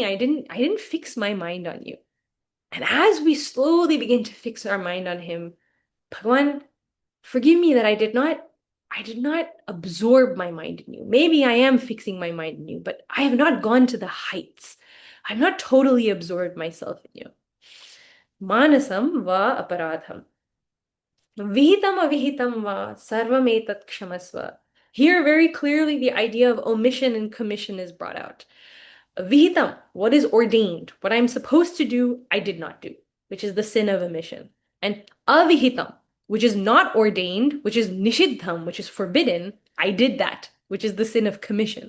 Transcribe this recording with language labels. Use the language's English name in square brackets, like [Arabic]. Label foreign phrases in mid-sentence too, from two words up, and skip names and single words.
[English] I didn't fix my mind on you. And as we slowly begin to fix our mind on him, Bhagwan, forgive me that I did not absorb my mind in you. Maybe I am fixing my mind in you, but I have not gone to the heights. I've not totally absorbed myself in you. [Sanskrit] मानसं वा अपराधम्। विहितम् अविहितं वा सर्वम् एतत् क्षमस्व. [English] Here, very clearly, the idea of omission and commission is brought out. Vihitam, what is ordained, what I'm supposed to do, I did not do, which is the sin of omission. And avihitam, which is not ordained, which is nishiddham, which is forbidden, I did that, which is the sin of commission.